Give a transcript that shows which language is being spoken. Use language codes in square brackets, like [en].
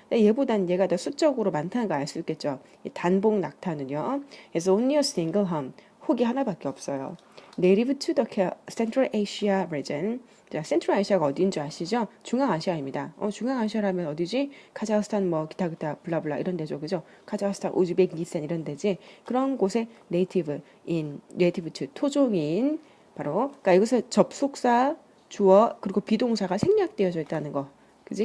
[ko] 얘보단 얘가 더 수적으로 많다는 거 알 수 있겠죠. 이 단봉 낙타는요. [en] It's only a single hump, [ko] 혹이 하나밖에 없어요. [en] Native to the Central Asia region. [ko] 자, 센트럴 아시아가 어디인 줄 아시죠? 중앙아시아입니다. 중앙아시아라면 어디지? 카자흐스탄 기타 블라블라 이런 데죠. 그죠? 카자흐스탄, 우즈베키스탄 이런 데지. 그런 곳에 native to 토종인 바로 그러니까 여기서 접속사, 주어 그리고 비동사가 생략되어져 있다는 거. 그지?